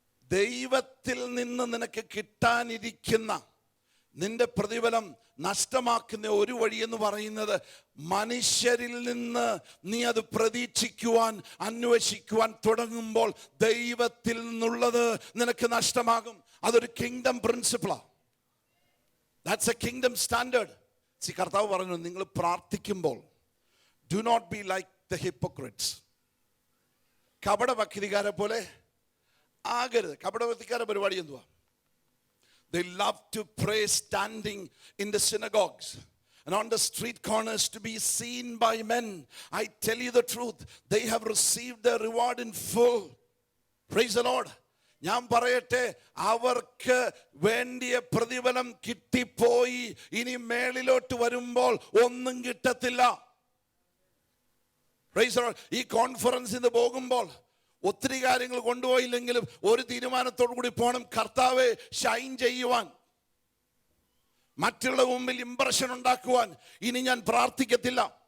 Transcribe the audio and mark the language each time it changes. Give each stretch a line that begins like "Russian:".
Malayalam: ദൈവത്തിൽ നിന്ന് നിനക്ക് കിട്ടാനിരിക്കുന്ന നിന്റെ പ്രതിഫലം നഷ്ടമാക്കുന്ന ഒരു വഴി എന്ന് പറയുന്നത്, മനുഷ്യരിൽ നിന്ന് നീ അത് പ്രതീക്ഷിക്കുവാൻ അന്വേഷിക്കുവാൻ തുടങ്ങുമ്പോൾ ദൈവത്തിൽ നിന്നുള്ളത് നിനക്ക് നഷ്ടമാകും. അതൊരു kingdom പ്രിൻസിപ്പിളാ.
English: That's a kingdom standard.
Malayalam: കർത്താവ് പറഞ്ഞു, നിങ്ങൾ പ്രാർത്ഥിക്കുമ്പോൾ
English: do not be like the hypocrites.
Malayalam: കപടഭക്തിക്കാരെ പോലെ ആകരുത്. കപടഭക്തിക്കാരുടെ പരിപാടി എന്തുവാ?
English: They love to pray standing in the synagogues and on the street corners to be seen by men. I tell you the truth, they have received their reward in full. Praise the Lord.
Malayalam: ഞാൻ പറയട്ടെ, അവർക്ക് വേണ്ടിയ പ്രതിഫലം കിട്ടിപ്പോയി. ഇനി മേളിലോട്ട് വരുമ്പോൾ ഒന്നും കിട്ടത്തില്ല. ഈ കോൺഫറൻസിന് പോകുമ്പോൾ ഒത്തിരി കാര്യങ്ങൾ കൊണ്ടുപോയില്ലെങ്കിലും ഒരു തീരുമാനത്തോടു കൂടി പോകണം, കർത്താവെ ഷൈൻ ചെയ്യുവാൻ, മറ്റുള്ള മുമ്പിൽ ഇംപ്രഷൻ ഉണ്ടാക്കുവാൻ ഇനി ഞാൻ പ്രാർത്ഥിക്കത്തില്ല.